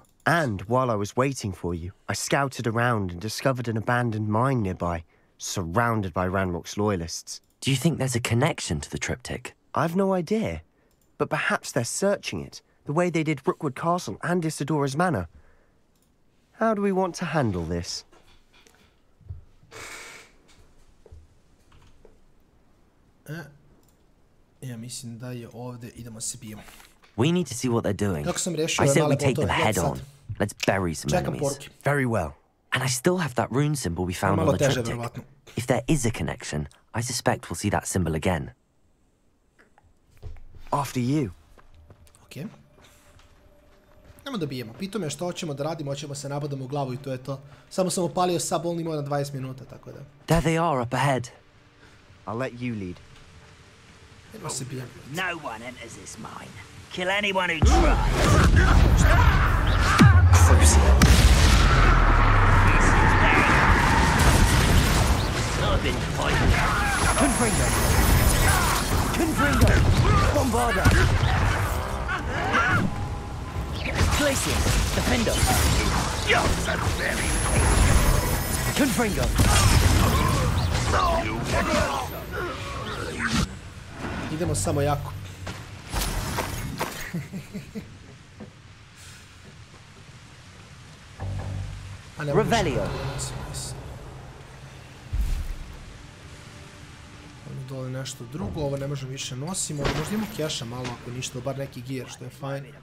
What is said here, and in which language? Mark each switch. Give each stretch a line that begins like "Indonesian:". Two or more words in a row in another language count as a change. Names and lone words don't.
English: And while I was waiting for you, I scouted around and discovered an abandoned mine nearby, surrounded by Ranrock's loyalists. Do you think there's a connection to the triptych? I've no idea, but perhaps they're searching it, the way they did Rookwood Castle and Isidora's Manor. How do we want to handle this?
Bosnian: Ja mislim da je ovdje, idemo se bijemo.
English: We need to see what they're doing. I say we take them head on. Let's bury some enemies. Very well. And I still have that rune symbol we found on the triptych. If there is a connection, I suspect we'll see that symbol again. After you.
Bosnian: Okay. Nemo da bijemo. Pitao me što hoćemo da radimo, hoćemo se nabadamo u glavu i to je to. Samo sam opalio
English: sub only mode
Bosnian: na 20 minuta, tako da.
English: There they are up ahead. I'll let you lead.
Bosnian: Idemo se bijemo.
English: No one enters this mine. Kill anyone who tries. Crucial. I've been fighting. Confringo! Confringo! Bombarda! Glacier! Defender! You're so very... Confringo!
Bosnian: Idemo samo jako.
English: Revelio.
Bosnian: Dole nešto drugo, ovo ne možemo više nosimo, možda imamo keša malo ako ništa, bar neki gear, što je fajn.